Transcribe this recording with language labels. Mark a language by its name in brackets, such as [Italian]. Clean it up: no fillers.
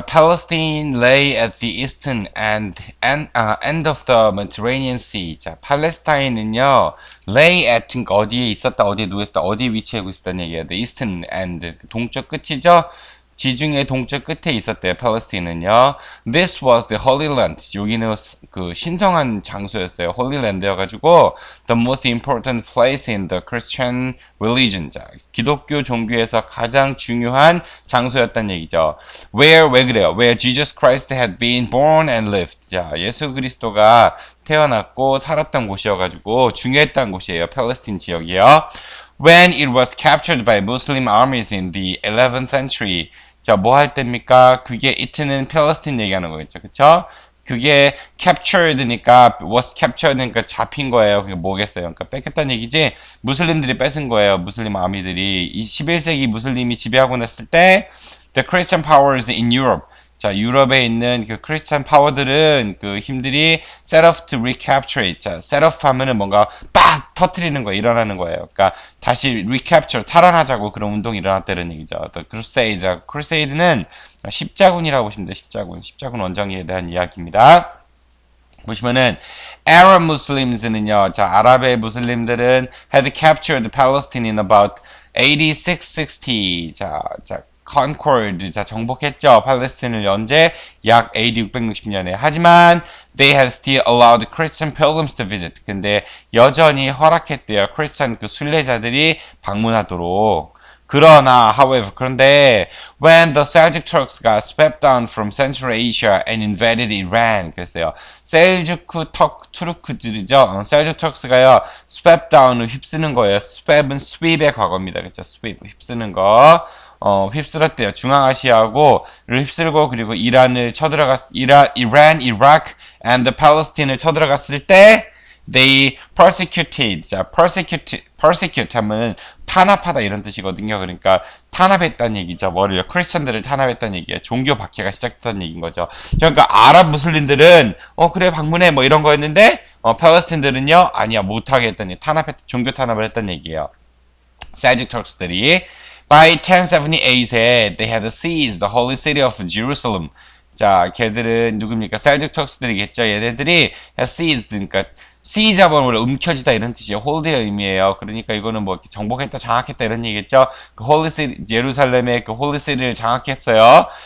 [English] Palestine lay at the eastern end of the Mediterranean Sea. [Korean] 자, 팔레스타인은요, [English] lay at, [Korean] 그러니까 어디에 있었다, 어디에 누워있었다, 어디에 위치하고 있었다는 얘기예요. [English] The eastern end, [Korean] 동쪽 끝이죠. 지중해 동쪽 끝에 있었대요. 팔레스타인은요. [English] This was the Holy Land. [Korean] 여기는 그 신성한 장소였어요. [English] Holy Land여가지고 the most important place in the Christian religion. [Korean] 자, 기독교 종교에서 가장 중요한 장소였다는 얘기죠. 왜 그래요? [English] Where Jesus Christ had been born and lived. [Korean] 자, 예수 그리스도가 태어났고 살았던 곳이어가지고 중요했던 곳이에요. 팔레스타인 지역이요. [English] When it was captured by Muslim armies in the 11th century. [Korean] 자, 뭐 할 때입니까? 그게 it는 팔레스타인 얘기하는 거겠죠. 그쵸? 그게 captured니까 [English] was captured [Korean] 니까 잡힌 거예요. 그게 뭐겠어요? 그러니까 뺏겼다는 얘기지. 무슬림들이 뺏은 거예요. 무슬림 아미들이. 이 11세기 무슬림이 지배하고 났을 때 [English] the Christian powers in Europe. [Korean] 자, 유럽에 있는 그 크리스찬 파워들은 그 힘들이 [English] set off to recapture it. [Korean] 자, set off 하면은 뭔가 빡 터트리는 거 일어나는 거예요. 그러니까 다시 recapture, 탈환하자고 그런 운동이 일어났다는 얘기죠. [English] The Crusades. [Korean] Crusade는 십자군이라고 보시면 돼요. 십자군. 십자군 원정에 대한 이야기입니다. 보시면은 Arab Muslims는요. 자, 아랍의 무슬림들은 [English] had captured Palestine in about AD 660. [Korean] 자, conquered, 자, 정복했죠. 팔레스타인을 언제? 약 AD 660년에. 하지만 [English] they had still allowed Christian pilgrims to visit. [Korean] 근데 여전히 허락했대요. 크리스찬 그 순례자들이 방문하도록. 그러나, [English] however, [Korean] 그런데 [English] when the Seljuk Turks got swept down from Central Asia and invaded Iran, [Korean] 그랬어요. 셀주크 투르크들이죠. 셀주크 터크스가요, [English] swept down [Korean] 을 휩쓰는 거예요. sweep은 sweep의 과거입니다. 그렇죠? sweep, 휩쓰는 거. 휩쓸었대요. 중앙아시아하고를 휩쓸고 그리고 이란을 이란, 이라크, [English] and Palestine [Korean] 을 쳐들어갔을 때 [English] they persecuted. [Korean] 자, persecute 하면 탄압하다 이런 뜻이거든요. 그러니까 탄압했다는 얘기죠. 뭐를요? 크리스천들을 탄압했다는 얘기예요. 종교 박해가 시작됐다는 얘기인 거죠. 그러니까 아랍 무슬림들은 그래 방문해 뭐 이런 거였는데 팔레스타인들은요 아니야 못하게 했다니 종교 탄압을 했다는 얘기예요. 셀juk 터크스들이 [English] By 1078에 they had seized the holy city of Jerusalem. [Korean] 자, 걔들은 누굽니까? 셀juk 터크스들이겠죠. 얘네들이 had seized, 그러니까 seize 하면 원래 움켜쥐다 이런 뜻이에요. hold의 의미예요. 그러니까 이거는 뭐 정복했다, 장악했다 이런 얘기겠죠. 그 holy city, 예루살렘의 그 holy city를 장악했어요.